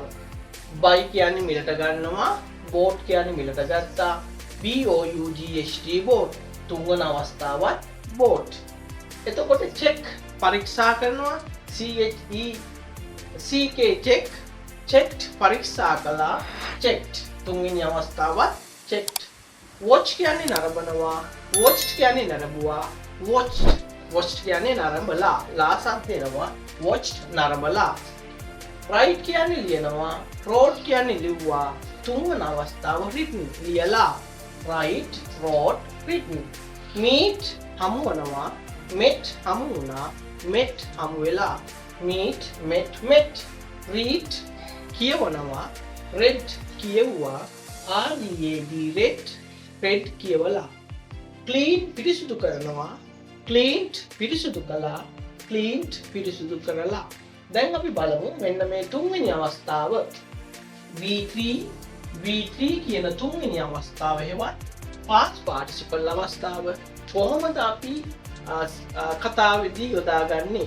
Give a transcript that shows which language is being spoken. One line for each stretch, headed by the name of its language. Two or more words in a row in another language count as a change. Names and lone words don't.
Sinhala: buy කියන්නේ මිලට ගන්නවා, bought කියන්නේ මිලට ගත්තා. bought තුන්වන අවස්ථාවත් bought. එතකොට check පරීක්ෂා කරනවා
English: CHECK checked
Sinhala: පරීක්ෂා කළා checked තුන්වෙනි අවස්ථාවත් checked. watch කියන්නේ නරඹනවා, watched කියන්නේ නරඹුවා, watched කියන්නේ නරඹලා. ලා සම්පේනවා watched නරඹලා. write කියන්නේ ලියනවා, wrote කියන්නේ ලිව්වා. තුන්වන අවස්ථාව written ලියලා.
English: write wrote written.
Sinhala: meet හමු වෙනවා, met හමු වුණා, met හමු වෙලා.
English: meet met read
Sinhala: කියවනවා, read කියවුවා.
English: read read
Sinhala: කියවලා. clean පිරිසුදු කරනවා, cleaned පිරිසුදු කළා, cleaned පිරිසුදු කරලා. දැන් අපි බලමු මෙන්න මේ තුන්වෙනි අවස්ථාව V3 කියන තුන්වෙනි අවස්ථාව හෙවත්
English: past participle
Sinhala: අවස්ථාව කොහොමද අපි කතාවේදී යොදාගන්නේ?